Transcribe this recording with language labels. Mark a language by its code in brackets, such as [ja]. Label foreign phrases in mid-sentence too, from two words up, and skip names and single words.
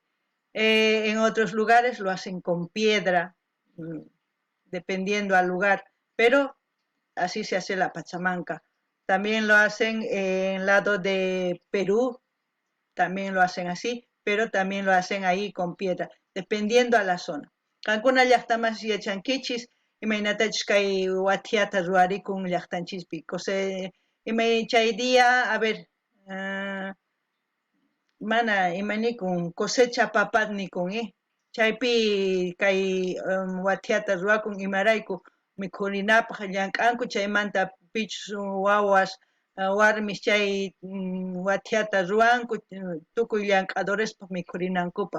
[es] En otros lugares lo hacen con piedra, dependiendo al lugar, pero así se hace la pachamanca. También lo hacen en el lado de Perú, también lo hacen así, pero también lo hacen ahí con piedra, dependiendo a la zona. [qu] Cancuna llaqtamas yachankichis, imaynatachus kay wathiata ruwarikun llaqtanchispi. Imay chay día, [es] a ver, [qu] mana imanikun cosecha papatnikun, chaypi kay wathiata ruwakun imarayku mikhurinapaq llank'anku chaymanta pichus wawas warmis chay wathiata ruwanku tukuy llank'adorespaq mikhurinankupaq.